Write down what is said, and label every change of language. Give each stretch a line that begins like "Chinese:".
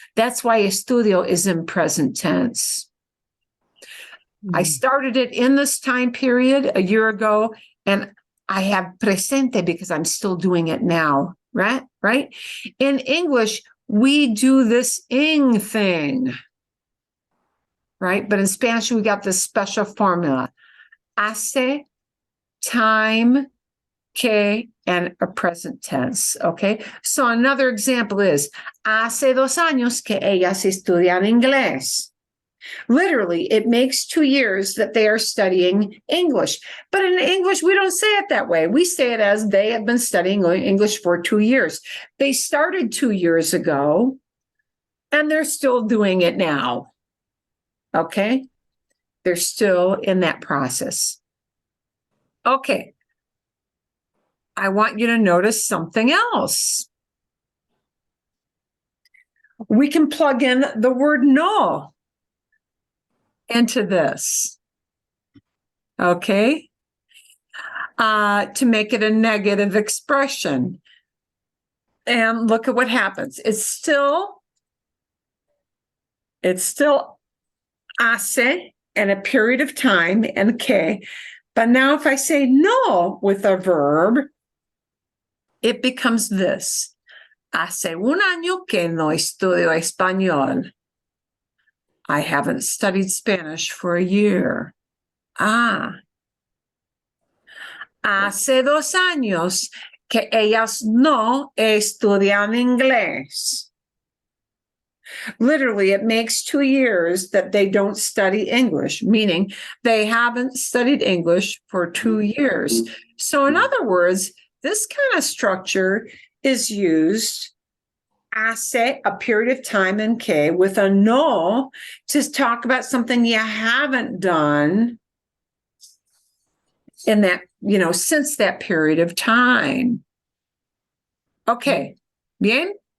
English: That's why estudio is in present tense. I started it in this time period a year ago, and I have presente because I'm still doing it now, right? Right? In English, we do this ing thing, right? But in Spanish, we got this special formula. Hace, time, que, and a present tense, okay? So another example is,
Spanish: hace 2 años que ellas estudian inglés.
English: Literally, it makes 2 years that they are studying English. But in English, we don't say it that way. We say it as they have been studying English for 2 years. They started 2 years ago, and they're still doing it now. Okay? They're still in that process. Okay. I want you to notice something else. We can plug in the word no into this, okay? To make it a negative expression. And look at what happens. It's still hace and a period of time and que. But now if I say no with a verb, it becomes this.
Spanish: Hace un año que no estudio español.
English: I haven't studied Spanish for a year.
Spanish: Hace 2 años que ellas no estudian inglés.
English: Literally, it makes 2 years that they don't study English, meaning they haven't studied English for 2 years. So in other words, this kind of structure is used hace, a period of time, and que with a no to talk about something you haven't done in that, since that period of time. Okay. Bien?